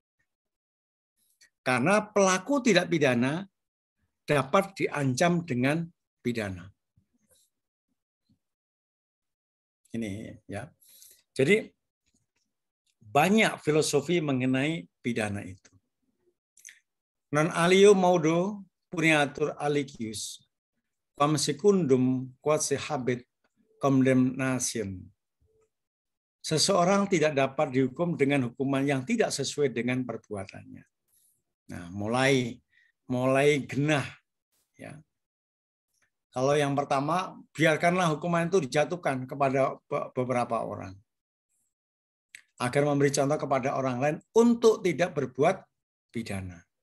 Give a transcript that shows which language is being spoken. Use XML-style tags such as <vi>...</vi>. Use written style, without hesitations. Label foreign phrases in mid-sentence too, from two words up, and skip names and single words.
<id>Karena pelaku tidak pidana dapat diancam dengan pidana. Ini ya. Jadi banyak filosofi mengenai pidana itu.</id> <la>Non alio modo puniatur alicius, quam secundum quod habet condemnation.</la> <id>Seseorang tidak dapat dihukum dengan hukuman yang tidak sesuai dengan perbuatannya. Nah, mulai genah ya. Kalau yang pertama, biarkanlah hukuman itu dijatuhkan kepada beberapa orang agar memberi contoh kepada orang lain untuk tidak berbuat pidana.</id>